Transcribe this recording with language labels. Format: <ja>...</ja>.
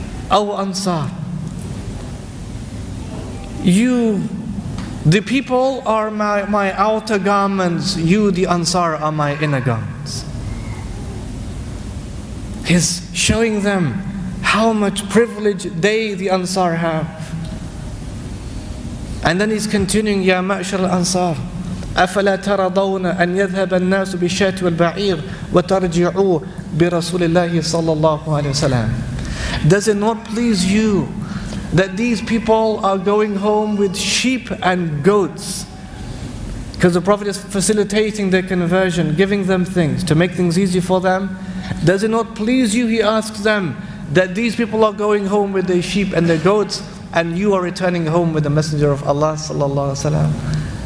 <en>O Ansar, you, the people are my outer garments, you, the Ansar, are my inner garments. He's showing them how much privilege they, the Ansar, have. And then he's continuing,</en> <ar>Ya ma'shar al-Ansar, أفلا ترضون أن يذهب الناس بالشاة والبعير وترجعوا برسول الله صلى الله عليه وسلم.</ar> <en>Does it not please you that these people are going home with sheep and goats? Because the Prophet is facilitating their conversion, giving them things to make things easy for them. Does it not please you, he asks them, that these people are going home with their sheep and their goats, and you are returning home with the Messenger of Allah sallallahu alaihi wasallam?</en>